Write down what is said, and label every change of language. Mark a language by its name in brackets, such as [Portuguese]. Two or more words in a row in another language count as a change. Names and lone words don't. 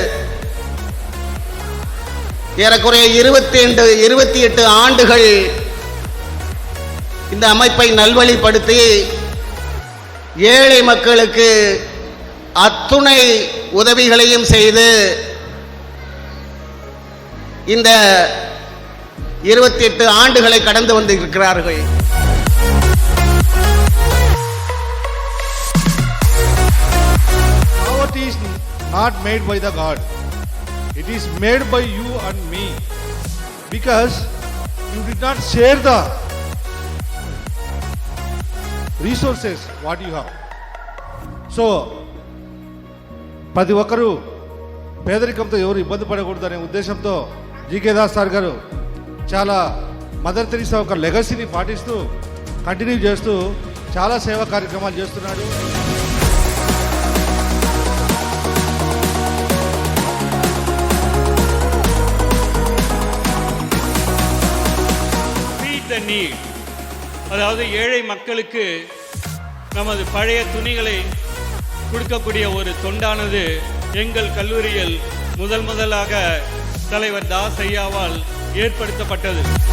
[Tamil] ஏறக்குறைய 28 ஆண்டுகள் இந்த அமைப்பை நல்வழிப்படுத்தி ஏழை மக்களுக்கு அத்துணை உதவிகளையும் செய்து இந்த 28 ஆண்டுகளை கடந்து வந்திருக்கிறார்கள். [English] Poverty is not made by the God. It is made by you and me, because you did not share the resources what you have. [Telugu] So ప్రతి ఒక్కరూ పేదరికంతో ఎవరు ఇబ్బంది పడకూడదనే ఉద్దేశంతో జీకే దాస్ సార్ గారు చాలా మదర్ తెరీసా ఒక లెగసీని పాటిస్తూ కంటిన్యూ చేస్తూ చాలా సేవా కార్యక్రమాలు చేస్తున్నాడు. [Tamil] நீட், அதாவது ஏழை மக்களுக்கு நமது பழைய துணிகளை கொடுக்கக்கூடிய ஒரு தொண்டானது எங்கள் கல்லூரியில் முதலாக தலைவர் தாஸ் ஐயாவால் ஏற்படுத்தப்பட்டது.